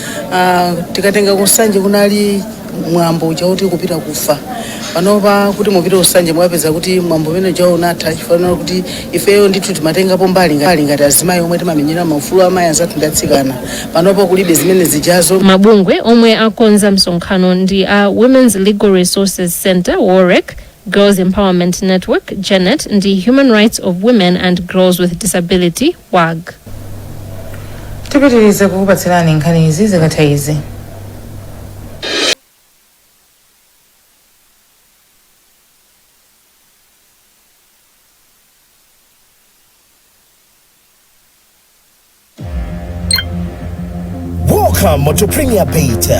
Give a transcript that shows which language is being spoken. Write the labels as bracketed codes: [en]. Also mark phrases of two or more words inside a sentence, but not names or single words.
[ny] Tikatenga ku Nsanje kunali mwambo chauti kupita kufa. Panopa kuti mupita Nsanje mwapeza kuti mwambo umene jawo unatha chifukwa kuti ifeyo ndithu timatengapo mbali ngati azimayi omwe timamenyera maufulu amayi anzathu ndi atsikana. Panopa kulibe zimene zijazo. Mabungwe omwe akonza msonkhano ndi a Women's Legal Resources Center WOREC, Girls Empowerment Network Janet ndi Human Rights of Women and Girls with Disability WAG. Tipitirize kukupatsirani nkhani izi zikatha izi. [en] Welcome to Premier Beta.